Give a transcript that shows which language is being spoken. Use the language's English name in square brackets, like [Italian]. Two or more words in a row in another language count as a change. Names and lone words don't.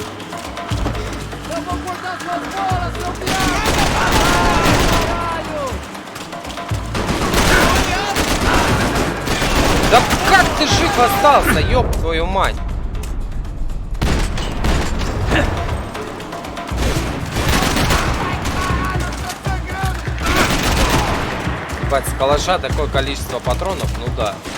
[Portuguese] Eu vou cortar suas bolas, seu piada! Caralho! [Russian] остался, ёб твою мать. Ебать, с калаша такое количество патронов, ну да.